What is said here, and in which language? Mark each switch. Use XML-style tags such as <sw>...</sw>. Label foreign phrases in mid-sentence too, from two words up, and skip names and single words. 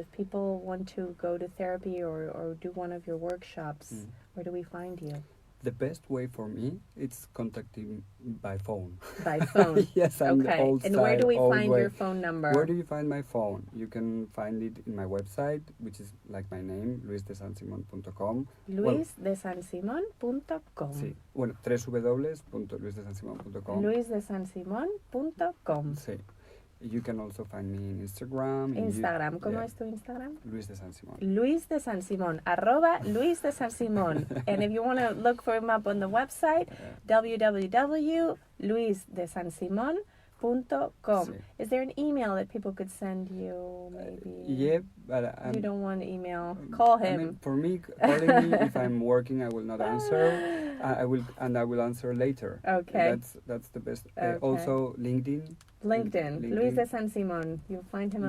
<en>If people want to go to therapy or do one of your workshops, where do we find you? The best way for me is contacting by phone. By phone. Yes, I'm the Okay. old And style, where do we old find way. your phone number? Where do you find my phone? You can find it in my website, which is like my name, luisdesansimon.com. luisdesansimon.com.</en> <es>Sí, bueno, www.luisdesansimon.com. luisdesansimon.com. Sí.</es> <en>You can also find me in Instagram.</en> <es>Instagram, ¿cómo es tu Instagram? Luis de San Simón. Luis de San Simón, @Luis de San Simón.</es> <en>And if you want to look for him up on the website, www.luisdesansimon.com.</en> <es>Sí.</es> <en>Is there an email that people could send you, maybe? Yeah, but You don't want to email. Call him. I mean, for me, calling me, if I'm working, I will not answer. I will answer later. Okay. That's the best. Okay. Also, LinkedIn. LinkedIn. Luis de San Simón. You'll find him on</en>